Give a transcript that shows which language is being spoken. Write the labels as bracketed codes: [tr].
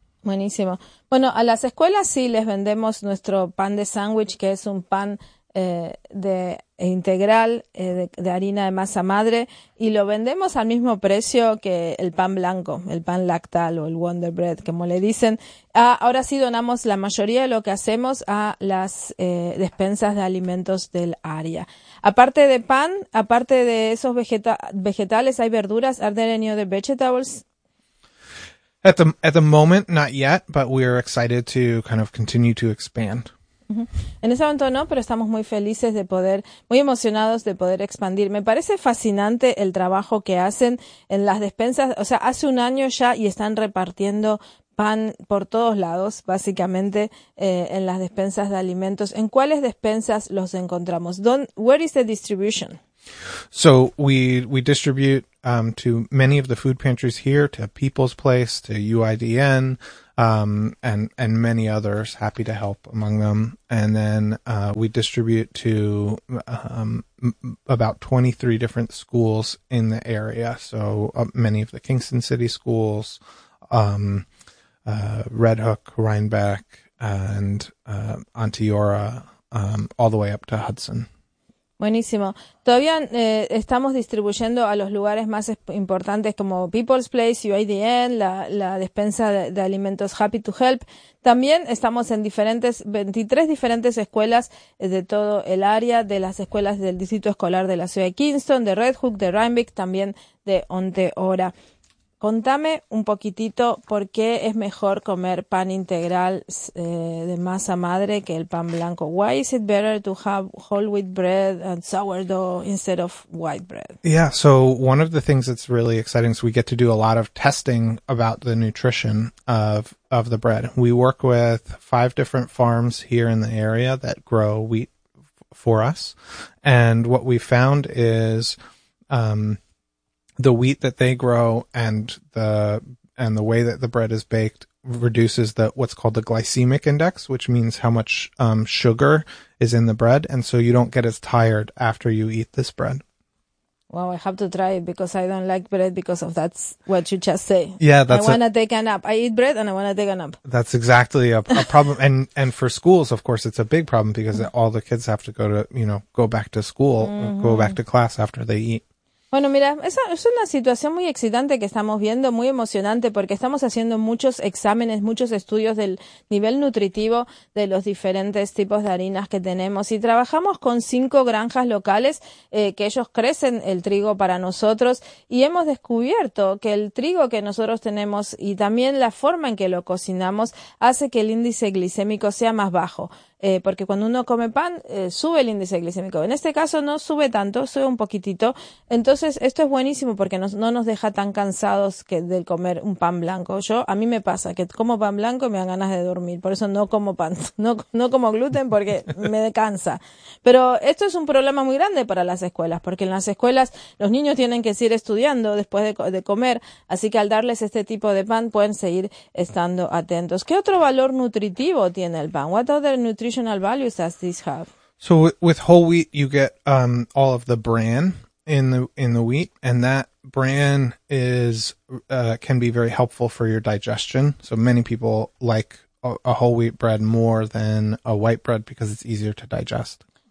[es] Buenísimo. Bueno, a las escuelas sí les vendemos nuestro pan de sándwich, que es un pan de integral de harina de masa madre, y lo vendemos al mismo precio que el pan blanco, el pan lactal o el Wonder Bread, como le dicen. Ahora sí donamos la mayoría de lo que hacemos a las despensas de alimentos del área. Aparte de pan, aparte de esos vegetales, ¿hay verduras? [en] ¿Are there any other vegetables? At the moment, not yet, but we're excited to kind of continue to expand. [es] En ese momento no, pero estamos muy felices de poder, muy emocionados de poder expandir. Me parece fascinante el trabajo que hacen en las despensas. O sea, hace un año ya y están repartiendo pan por todos lados, básicamente en las despensas de alimentos. ¿En cuáles despensas los encontramos? [en] Where is the distribution? So we distribute to many of the food pantries here, to People's Place, to UIDN, and many others. Happy to help among them. And then we distribute to about 23 different schools in the area. So many of the Kingston City schools, Red Hook, Rhinebeck, and Onteora, all the way up to Hudson. [es] Buenísimo. Todavía estamos distribuyendo a los lugares más importantes como People's Place, UIDN, la despensa de alimentos Happy to Help. También estamos en 23 diferentes escuelas de todo el área, de las escuelas del Distrito Escolar de la Ciudad de Kingston, de Red Hook, de Rhinebeck, también de Onteora. Contame un poquitito por qué es mejor comer pan integral de masa madre que el pan blanco. [en] Why is it better to have whole wheat bread and sourdough instead of white bread? Yeah, so one of the things that's really exciting is we get to do a lot of testing about the nutrition of the bread. We work with 5 different farms here in the area that grow wheat for us. And what we found is... the wheat that they grow and the way that the bread is baked reduces the what's called the glycemic index, which means how much sugar is in the bread, and so you don't get as tired after you eat this bread. Well, I have to try it because I don't like bread because of that's what you just say. Yeah, that's I want to take a nap. I eat bread and I want to take a nap. That's exactly a problem. And for schools, of course, it's a big problem because all the kids have to go back to school, mm-hmm. go back to class after they eat. [es] Bueno, mira, esa es una situación muy excitante que estamos viendo, muy emocionante, porque estamos haciendo muchos exámenes, muchos estudios del nivel nutritivo de los diferentes tipos de harinas que tenemos. Y trabajamos con 5 granjas locales que ellos crecen el trigo para nosotros y hemos descubierto que el trigo que nosotros tenemos y también la forma en que lo cocinamos hace que el índice glicémico sea más bajo. Porque cuando uno come pan, sube el índice glicémico. En este caso no sube tanto, sube un poquitito. Entonces, esto es buenísimo porque no nos deja tan cansados que del comer un pan blanco. A mí me pasa que como pan blanco y me dan ganas de dormir. Por eso no como pan, no como gluten porque me cansa. Pero esto es un problema muy grande para las escuelas, porque en las escuelas los niños tienen que seguir estudiando después de comer. Así que al darles este tipo de pan, pueden seguir estando atentos. ¿Qué otro valor nutritivo tiene el pan? [en] What other nutritional values does this have? So with whole wheat, you get all of the bran in the wheat, and that bran is can be very helpful for your digestion. So many people like a whole wheat bread more than a white bread because it's easier to digest.